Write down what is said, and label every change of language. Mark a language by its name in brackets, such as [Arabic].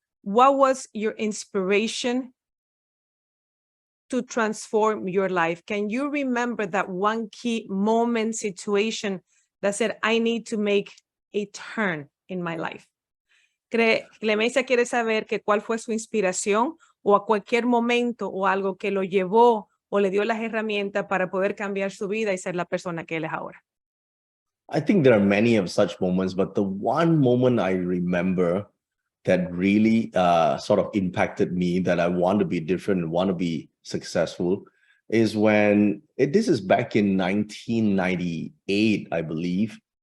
[English] what was your inspiration to transform your life? Can you remember that one key moment, situation that said, I need to make a turn in my life? [Spanish] Clemencia quiere saber que cuál fue su inspiración o a cualquier momento o algo que lo llevó o le dio las herramientas para poder cambiar su vida y ser la persona que él es ahora. [English] I think there are many of such moments, but the one moment I remember that really sort of impacted me, that I want to be different and want to be successful, is when, this is back in 1998, I believe.